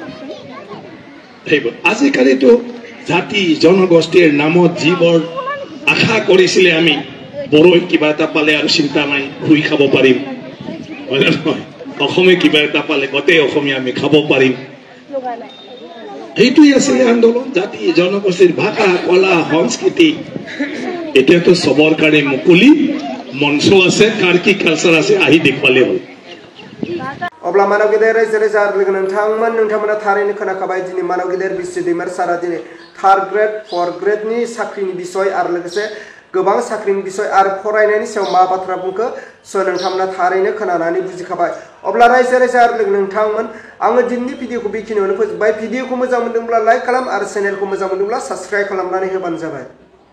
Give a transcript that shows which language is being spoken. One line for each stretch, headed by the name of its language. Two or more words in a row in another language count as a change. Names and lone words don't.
Assamese: আজিকালিতো জাতি জনগোষ্ঠীৰ নামত যিবোৰ আশা কৰিছিলে আমি বড়োই কিবা এটা পালে আৰু চিন্তা নাই শুই খাব পাৰিম হয় নহয় অসমে কিবা এটা পালে গোটেই অসমীয়া আমি খাব পাৰিম এইটোই আছিলে আন্দোলন জাতি জনগোষ্ঠীৰ ভাষা কলা সংস্কৃতি এতিয়াতো সবৰ কাৰণে মুকলি মঞ্চ আছে কাৰ কি কালচাৰ আছে আহি দেখুৱালে হ'ল
Bodo: अब्ला मानव गेदेर रायजो राजा लोगो नोंथांमोना थारैनो खोनाखाबाय दिनै मानव गेदेर बिसि दैमार सारा दिनै
English: third grade fourth grade
Bodo: साख्रिनि बिसय आरो लोगोसे गोबां साख्रिनि बिसय आरो फरायनायनि सायाव मा बाथ्रा बुंखो नोंथांमोना थारैनो खोनानानै बुजिखाबाय अब्ला रायजो राजा लोगो नोंथांमोन आङो दिनैनि भिडिअखौ बेखिनियावनो फोजोबबाय भिडिअखौ मोजां मोनदोंब्ला लाइक खालाम आरो चेनेलखौ मोजां मोनदोंब्ला साबस्क्राइब खालामनानै होबानो जाबाय